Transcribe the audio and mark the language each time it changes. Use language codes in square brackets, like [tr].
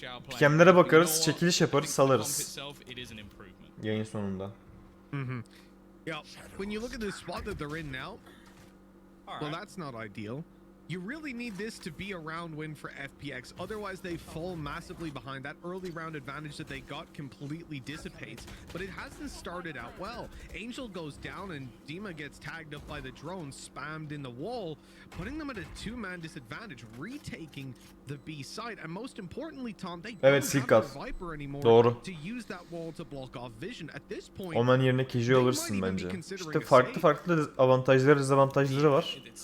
[tr] Pikemlere bakarız, çekiliş yaparız, salarız. Yayın sonunda. [en] Yeah, when you look at the spot that they're in now, well, that's not ideal. You really need this to be a round win for FPX, otherwise they fall massively behind. That early round advantage that they got completely dissipates, but it hasn't started out well. Angel goes down and Dima gets tagged up by the drone, spammed in the wall, putting them at a two-man disadvantage, retaking the B side, and most importantly, Tom, they don't have their Viper anymore to use that wall to block off vision. At this point, [tr] Omen yerine KJ alırsın bence. İşte farklı avantajları, dezavantajları var.